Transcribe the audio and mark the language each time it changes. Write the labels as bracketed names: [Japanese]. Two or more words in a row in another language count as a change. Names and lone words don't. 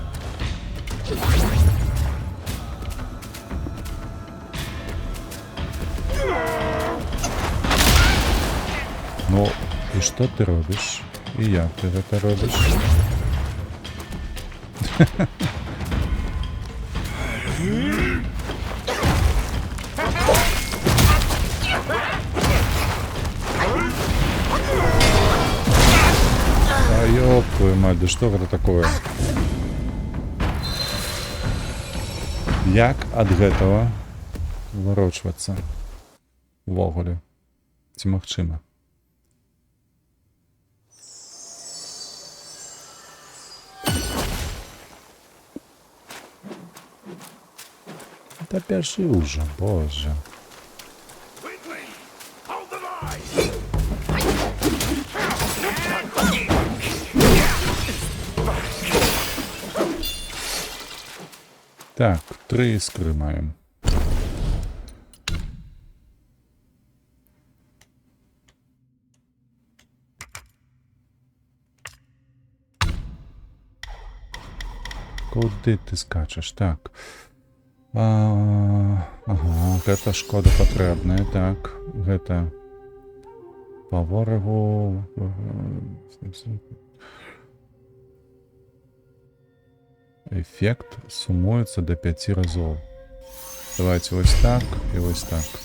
[Ukrainian] Ну, і що ти робиш? І як ти це робиш? [Russian] Да ёб твою мать, да что это такое? [Belarusian] Як ад гэтага варочвацца увогуле? Ці магчыма? Та пяшы ўжо, боже. [Ukrainian] Так, 3 іскри маємо. Куди ти скачеш? Так. [Belarusian] Ага, гэта шкода патрэбная, так. Гэта па ворагу. Эффект сумуецца до 5 разоў. Давайте вось так і вось так.